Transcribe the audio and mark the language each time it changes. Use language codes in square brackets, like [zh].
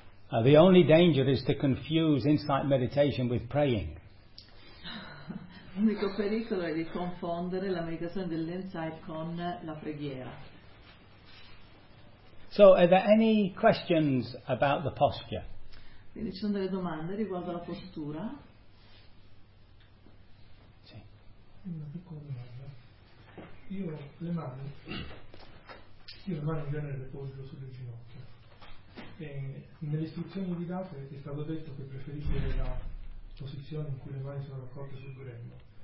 [en] The only danger is to confuse insight meditation with praying. [it] L'unico pericolo è di confondere la meditazione dell'insight con la preghiera. [en] So, are there any questions about the posture? [it] Quindi ci sono delle domande riguardo alla postura? Sì. Una piccola domanda. Io le mani in genere le poso sulle ginocchia. E nelle istruzioni di date è stato detto che preferisco la posizione in cui le mani sono raccolte sul grembo.